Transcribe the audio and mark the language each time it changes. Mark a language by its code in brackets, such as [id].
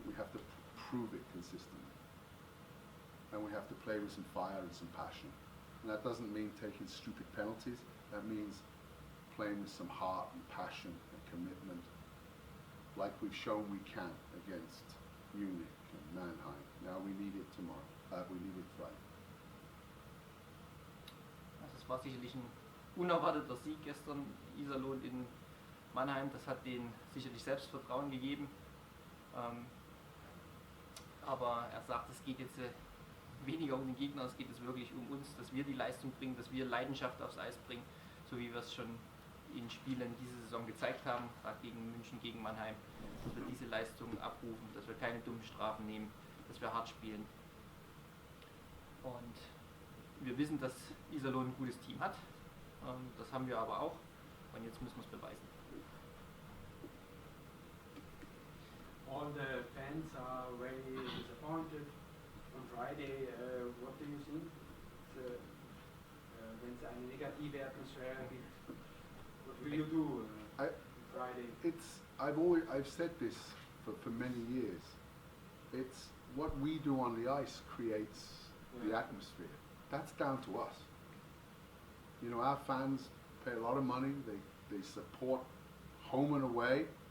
[en] We have to prove it consistently. And we have to play with some fire and some passion. And that doesn't mean taking stupid penalties. That means playing with some heart and passion and commitment, like we've shown we can against Munich and Mannheim. Now we need it tomorrow. We need it Friday. [de] Das war sicherlich ein unerwarteter Sieg gestern, Iserlohn in Mannheim. Das hat denen sicherlich Selbstvertrauen gegeben. Aber er sagt, es geht jetzt weniger um den Gegner, es geht jetzt wirklich um uns, dass wir die Leistung bringen, dass wir Leidenschaft aufs Eis bringen, so wie wir es schon in Spielen diese Saison gezeigt haben, gerade gegen München, gegen Mannheim, dass wir diese Leistungen abrufen, dass wir keine dummen Strafen nehmen, dass wir hart spielen. Und wir wissen, dass Iserlohn ein gutes Team hat, das haben wir aber auch und jetzt müssen wir es beweisen. [en] All the fans are very disappointed on Friday. What do you think? [de] Wenn es eine negative Atmosphäre gibt, [en] what will you do Friday? I've said this for many years. It's what we do on the ice creates the atmosphere. That's down to us. Our fans pay a lot of money. They support home and away.